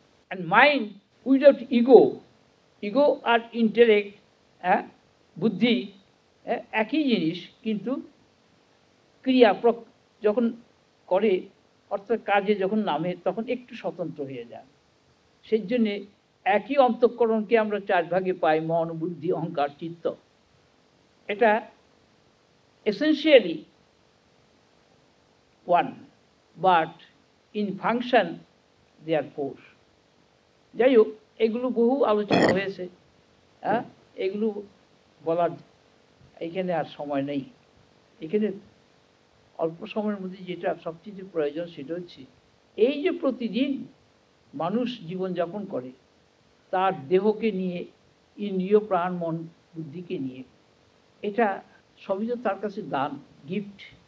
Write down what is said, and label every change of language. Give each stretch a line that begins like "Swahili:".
English: And mind without ego, ego
Bangla: আর intellect, বুদ্ধি একই জিনিস, কিন্তু ক্রিয়া যখন করে, অর্থাৎ কাজে যখন নামে, তখন একটু স্বতন্ত্র হয়ে যায়। সেই জন্যে একই অন্তঃকরণকে আমরা 4 ভাগে পাই: মন, বুদ্ধি, অহংকার, চিত্ত।
English: এটা essentially one, but in function they are 4.
Bangla: যাই হোক, এগুলো বহু আলোচনা হয়েছে, এগুলো বলার এখানে আর সময় নেই। এখানে অল্প সময়ের মধ্যে যেটা সবচেয়ে প্রয়োজন সেটা হচ্ছে এই যে প্রতিদিন মানুষ জীবনযাপন করে, তার দেহকে নিয়ে, ইন্দ্রিয় প্রাণ মন বুদ্ধিকে নিয়ে, এটা সবই তো তার কাছে দান, গিফট।